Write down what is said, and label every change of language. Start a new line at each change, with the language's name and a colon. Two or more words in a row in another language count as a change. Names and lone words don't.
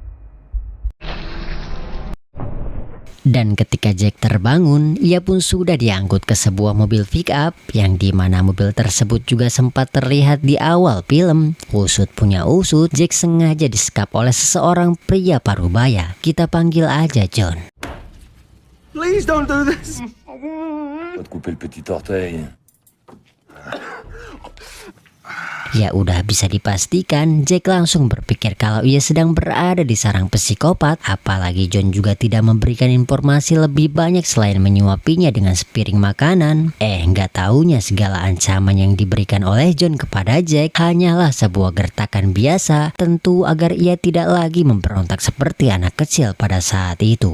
Indonesian: Dan ketika Jack terbangun, ia pun sudah diangkut ke sebuah mobil
English: pick up
Indonesian: yang dimana mobil tersebut juga sempat terlihat di awal film. Usut punya usut, Jack sengaja disekap oleh seseorang pria parubaya. Kita panggil aja John.
English: Please don't do this.
French: Va te couper le petit orteil.
Indonesian: Ya udah bisa dipastikan Jack langsung berpikir kalau ia sedang berada di sarang psikopat. Apalagi John juga tidak memberikan informasi lebih banyak selain menyuapinya dengan sepiring makanan. Nggak taunya segala ancaman yang diberikan oleh John kepada Jack hanyalah sebuah gertakan biasa, tentu agar ia tidak lagi memberontak seperti anak kecil pada saat itu.